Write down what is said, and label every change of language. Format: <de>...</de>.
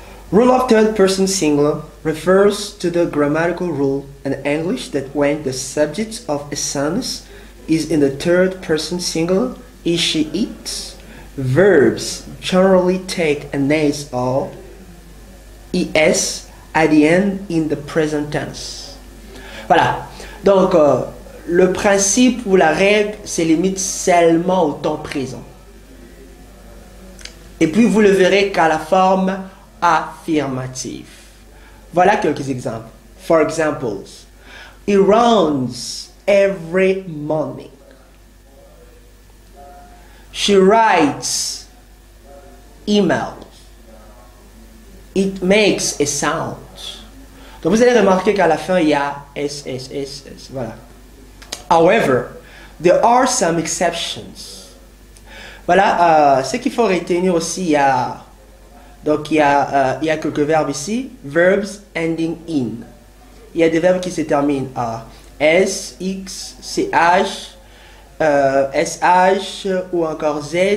<en>Rule of third person singular refers to the grammatical rule in English that when the subject of a sentence is in the third person singular, he, she, it, verbs generally take an s or es at the end in the present tense.</en> <fr>Voilà. Donc, le principe ou la règle se limite seulement au temps présent. Et puis, vous le verrez qu'à la forme affirmative. Voilà quelques exemples.</fr> <en>For examples, he runs every morning. She writes emails. It makes a sound.</en> <fr>Donc vous allez remarquer qu'à la fin il y a s. Voilà.</fr> <en>However, there are some exceptions.</en> <fr>Voilà, ce qu'il faut retenir aussi, il y a quelques verbes ici,</fr> <en>verbs ending in.</en> <fr>Il y a des verbes qui se terminent à s, x, ch, sh ou encore z.</fr>